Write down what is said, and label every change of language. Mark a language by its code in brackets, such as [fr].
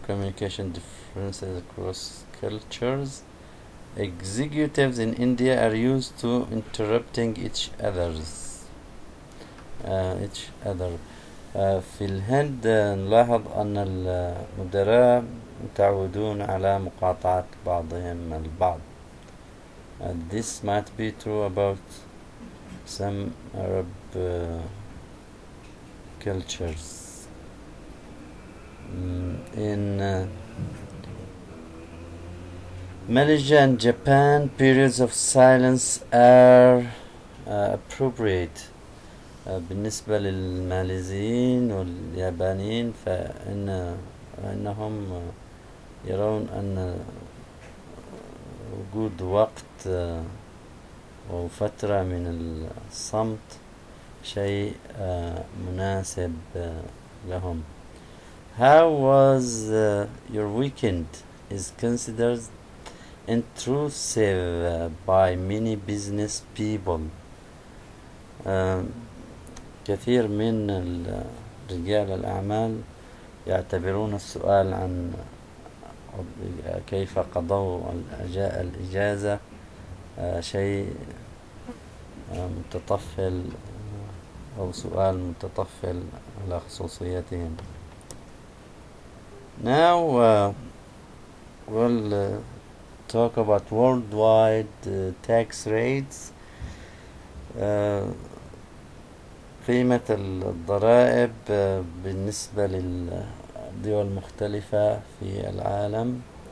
[en] Communication differences across cultures. Executives in India are used to interrupting each other. [ar] في الهند نلاحظ أن المدراء متعودون على مقاطعة بعضهم البعض. [en] This might be true about some Arab cultures. In Malaysia and Japan, periods of silence are appropriate. [ar] بالنسبة للماليزيين واليابانيين فإنهم يرون أن وجود وقت أو فترة من الصمت شيء مناسب لهم. [en] How was your weekend is considered intrusive by many business people. [ar] كثير من رجال الأعمال يعتبرون السؤال عن كيف قضوا الإجازة شيء متطفل أو سؤال متطفل على خصوصيتهم. [en] Now we'll talk about worldwide tax rates. [ar] قيمة الضرائب بالنسبة للدول المختلفة في العالم.